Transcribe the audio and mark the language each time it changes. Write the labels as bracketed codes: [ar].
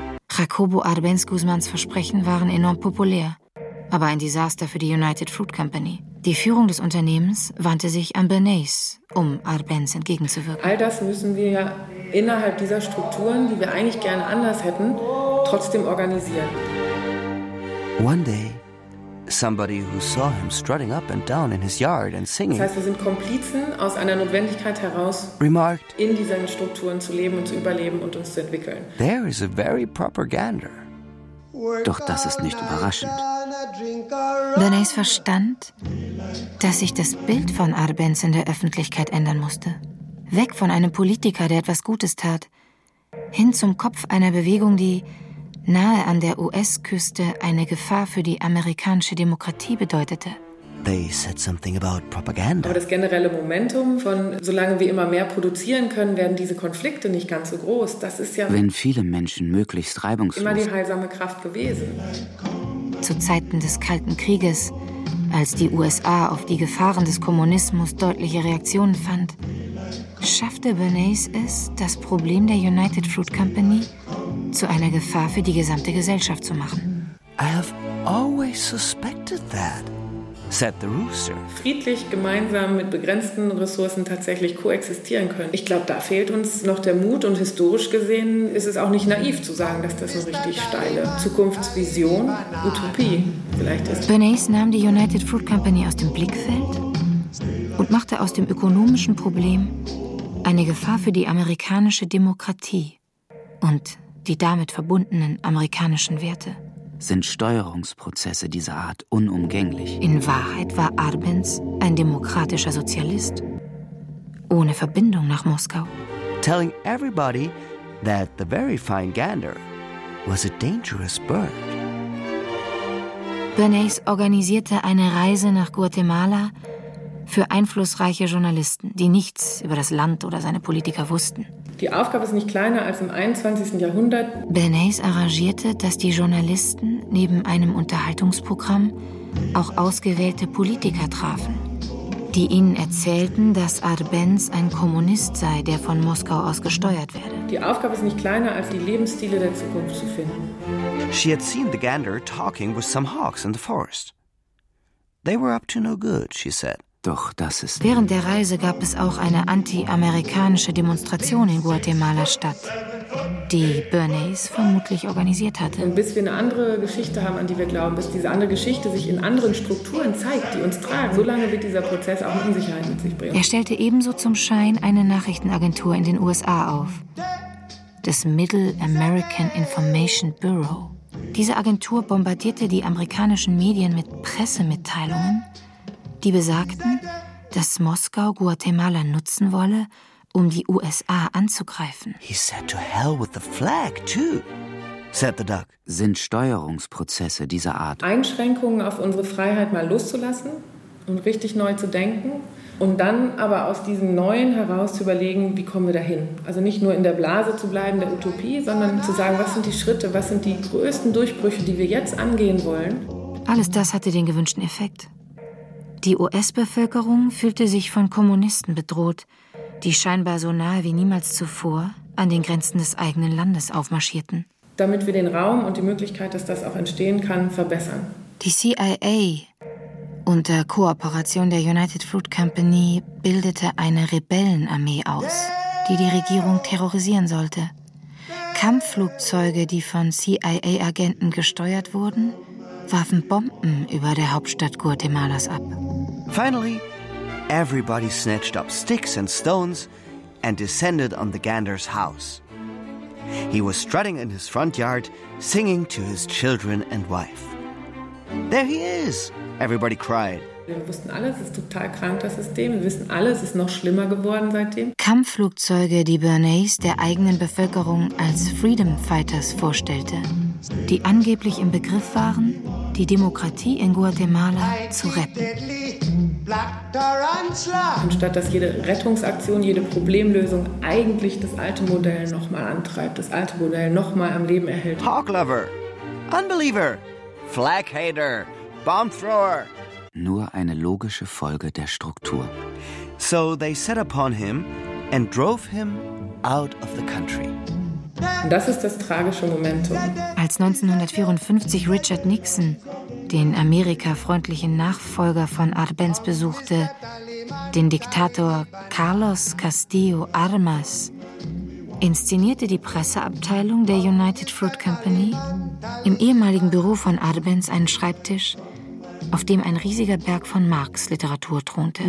[de] Jacobo Arbenz Guzmans Versprechen waren enorm populär, aber ein Desaster für die United Fruit Company. Die Führung des Unternehmens wandte sich an Bernays, um Arbenz entgegenzuwirken. All das müssen wir ja innerhalb dieser Strukturen, die wir eigentlich gerne anders hätten, trotzdem organisieren. [en] One day, somebody who saw him strutting up and down in his yard and singing. [de] Das heißt, wir sind Komplizen aus einer Notwendigkeit heraus, [en] remarked, [de] in diesen Strukturen zu leben und zu überleben und uns zu entwickeln. [en] There is a very propaganda. [de] Doch das ist nicht überraschend. Bernays verstand, dass sich das Bild von Arbenz in der Öffentlichkeit ändern musste. Weg von einem Politiker, der etwas Gutes tat, hin zum Kopf einer Bewegung, die nahe an der US-Küste eine Gefahr für die amerikanische Demokratie bedeutete. [en] They said something about propaganda. [de] Aber das generelle Momentum von, solange wir immer mehr produzieren können, werden diese Konflikte nicht ganz so groß. Das ist ja, wenn viele Menschen möglichst reibungslos, immer die heilsame Kraft gewesen. Zu Zeiten des Kalten Krieges, als die USA auf die Gefahren des Kommunismus deutliche Reaktionen fand, schaffte Bernays es, das Problem der United Fruit Company zu einer Gefahr für die gesamte Gesellschaft zu machen. [en] I have always suspected that, said the rooster. [de] Friedlich, gemeinsam mit begrenzten Ressourcen tatsächlich koexistieren können. Ich glaube, da fehlt uns noch der Mut und historisch gesehen ist es auch nicht naiv zu sagen, dass das eine richtig steile Zukunftsvision, Utopie vielleicht ist. Bernays nahm die United Fruit Company aus dem Blickfeld und machte aus dem ökonomischen Problem eine Gefahr für die amerikanische Demokratie und die damit verbundenen amerikanischen Werte. Sind Steuerungsprozesse dieser Art unumgänglich? In Wahrheit war Arbenz ein demokratischer Sozialist, ohne Verbindung nach Moskau. [en] Telling everybody that the very fine gander was a dangerous bird. [de] Bernays organisierte eine Reise nach Guatemala für einflussreiche Journalisten, die nichts über das Land oder seine Politiker wussten. Die Aufgabe ist nicht kleiner als im 21. Jahrhundert. Bernays arrangierte, dass die Journalisten neben einem Unterhaltungsprogramm auch ausgewählte Politiker trafen, die ihnen erzählten, dass Arbenz ein Kommunist sei, der von Moskau aus gesteuert werde. Die Aufgabe ist nicht kleiner als die Lebensstile der Zukunft zu finden. [en] She had seen the gander talking with some hawks in the forest. They were up to no good, she said. [de] Doch das ist... Während der Reise gab es auch eine anti-amerikanische Demonstration in Guatemala-Stadt, die Bernays vermutlich organisiert hatte. Und bis wir eine andere Geschichte haben, an die wir glauben, bis diese andere Geschichte sich in anderen Strukturen zeigt, die uns tragen, solange wird dieser Prozess auch Unsicherheit mit sich bringen. Er stellte ebenso zum Schein eine Nachrichtenagentur in den USA auf, das Middle American Information Bureau. Diese Agentur bombardierte die amerikanischen Medien mit Pressemitteilungen, die besagten, dass Moskau Guatemala nutzen wolle, um die USA anzugreifen. [en] He said to hell with the flag too, said the duck. [de] Sind Steuerungsprozesse dieser Art Einschränkungen auf unsere Freiheit mal loszulassen und richtig neu zu denken, Und dann aber aus diesem Neuen heraus zu überlegen, wie kommen wir dahin? Also nicht nur in der Blase zu bleiben, der Utopie, sondern zu sagen, was sind die Schritte, was sind die größten Durchbrüche, die wir jetzt angehen wollen? Alles das hatte den gewünschten Effekt. Die US-Bevölkerung fühlte sich von Kommunisten bedroht, die scheinbar so nahe wie niemals zuvor an den Grenzen des eigenen Landes aufmarschierten. Damit wir den Raum und die Möglichkeit, dass das auch entstehen kann, verbessern. Die CIA unter Kooperation der United Fruit Company bildete eine Rebellenarmee aus, die die Regierung terrorisieren sollte. Kampfflugzeuge, die von CIA-Agenten gesteuert wurden, warfen Bomben über der Hauptstadt Guatemalas ab. [en] Finally, everybody snatched up sticks and stones and descended on the gander's house. He was strutting in his front yard, singing to his children and wife. There he is! Everybody cried. [de] Wir wussten alle, es ist total krank, das System. Wir wissen alle, es ist noch schlimmer geworden seitdem. Kampfflugzeuge, die Bernays der eigenen Bevölkerung als Freedom Fighters vorstellte, die angeblich im Begriff waren, die Demokratie in Guatemala zu retten. Anstatt dass jede Rettungsaktion, jede Problemlösung eigentlich das alte Modell nochmal antreibt, das alte Modell nochmal am Leben erhält. [en] Hawklover, Unbeliever, Flag-Hater, Bomb-Thrower. [de] Nur eine logische Folge der Struktur. [en] So they set upon him and drove him out of the country. [de] Und das ist das tragische Momentum. Als 1954 Richard Nixon den amerikafreundlichen Nachfolger von Arbenz besuchte, den Diktator Carlos Castillo Armas, inszenierte die Presseabteilung der United Fruit Company im ehemaligen Büro von Arbenz einen Schreibtisch, auf dem ein riesiger Berg von Marx-Literatur thronte.